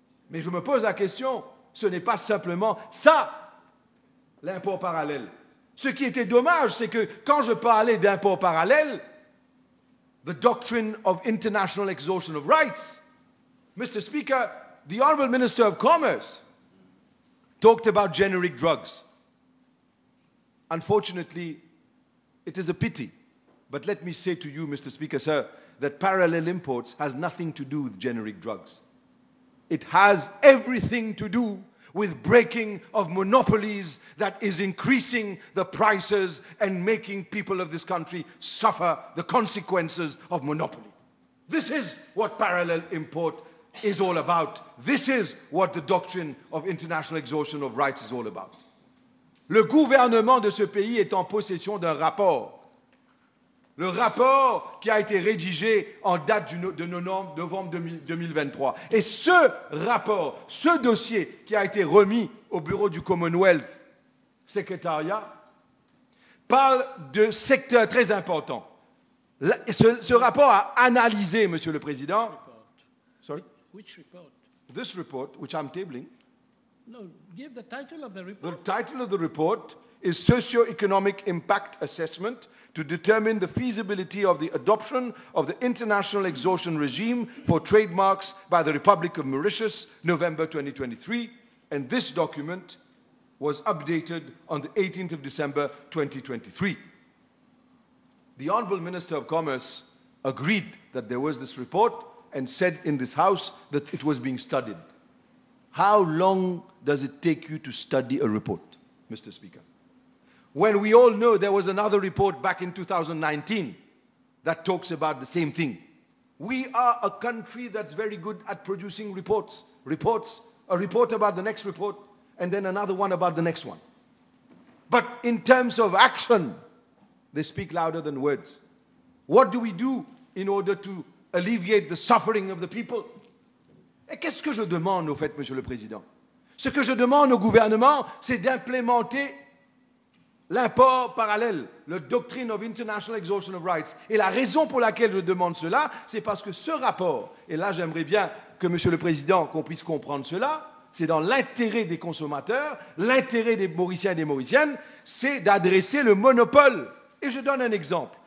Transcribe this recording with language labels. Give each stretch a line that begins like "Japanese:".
French: Mais je me pose la question, ce n'est pas simplement ça, l'import parallèle. Ce qui était dommage, c'est que quand je parlais d'import parallèle,
English: the doctrine of international exhaustion of rights, Mr. Speaker, the Honourable Minister of Commerce talked about generic drugs. Unfortunately, it is a pity, but let me say to you, Mr. Speaker, sir, that parallel imports has nothing to do with generic drugs. It has everything to do with breaking of monopolies that is increasing the prices and making people of this country suffer the consequences of monopoly. This is what parallel import is all about. This is what the doctrine of international exhaustion of rights is all about.
French: Le gouvernement de ce pays est en possession d'un rapport. Le rapport qui a été rédigé en date de novembre 2023. Et ce rapport, ce dossier qui a été remis au bureau du Commonwealth Secretariat, parle de secteurs très importants. Ce rapport a analysé, Monsieur le Président.
English: Sorry? Which report? This report, which I'm tabling. No, give the title of the report. The title of the report is Socio-Economic Impact Assessment to determine the feasibility of the adoption of the international exhaustion regime for trademarks by the Republic of Mauritius, November 2023. And this document was updated on the 18th of December 2023. The Honourable Minister of Commerce agreed that there was this report and said in this House that it was being studied. How long does it take you to study a report, Mr. Speaker? When we all know there was another report back in 2019 that talks about the same thing. We are a country that's very good at producing reports. A report about the next report, and then another one about the next one. But in terms of action, they speak louder than words. What do we do in order to alleviate the suffering of the people?
French: Et qu'est-ce que je demande, au fait, Monsieur le Président? Ce que je demande au gouvernement, c'est d'implémenter l'import parallèle, la
English: doctrine of international exhaustion of rights.
French: Et la raison pour laquelle je demande cela, c'est parce que ce rapport, et là j'aimerais bien que Monsieur le Président, qu'on puisse comprendre cela, c'est dans l'intérêt des consommateurs, l'intérêt des Mauriciens et des Mauriciennes, c'est d'adresser le monopole. Et je donne un exemple.